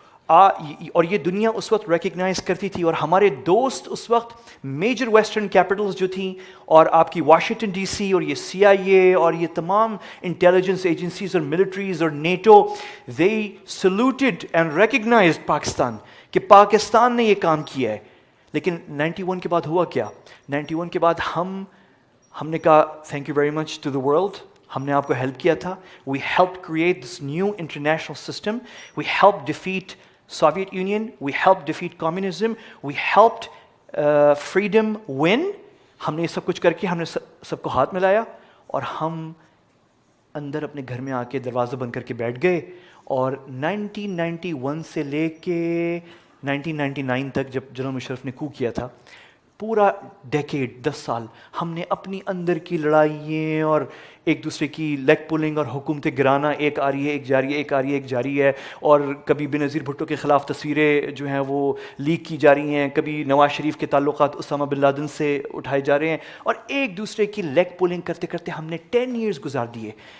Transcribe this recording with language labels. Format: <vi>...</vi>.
<ur>اور یہ دنیا اس وقت ریکگنائز کرتی تھی, اور ہمارے دوست اس وقت میجر ویسٹرن کیپٹلز جو تھیں, اور آپ کی واشنگٹن ڈی سی اور یہ CIA اور یہ تمام انٹیلیجنس ایجنسیز اور ملٹریز اور NATO,</ur> <en>they saluted and recognized</en> <ur>Pakistan, کہ پاکستان نے یہ کام کیا ہے. لیکن 91 کے بعد ہوا کیا؟ 91 کے بعد ہم نے کہا</ur> <en>thank you very much to the world,</en> <ur>ہم نے آپ کو ہیلپ کیا تھا.</ur> <en>We help create this new international system, we help defeat Soviet Union, we helped defeat communism, we helped freedom win.</en> <ur>ہم نے یہ سب کچھ کر کے ہم نے سب کو ہاتھ ملایا, اور ہم اندر اپنے گھر میں آ کے دروازہ بند کر کے بیٹھ گئے. اور 1991 سے لے کے 1999 تک جب جنرل مشرف نے کو کیا تھا, پورا ڈیکیڈ 10 سال ہم نے اپنی اندر کی لڑائییں اور ایک دوسرے کی لیگ پولنگ اور حکومتیں گرانا, ایک آ رہی ہے ایک جاری ہے, ایک آ رہی ہے ایک جاری ہے, اور کبھی بنظیر بھٹو کے خلاف تصویریں جو ہیں وہ لیک کی جا رہی ہیں, کبھی نواز شریف کے تعلقات اسامہ بن لادن سے اٹھائے جا رہے ہیں, اور ایک دوسرے کی لیگ پولنگ کرتے کرتے ہم نے 10 ایئرز گزار دیے.</ur>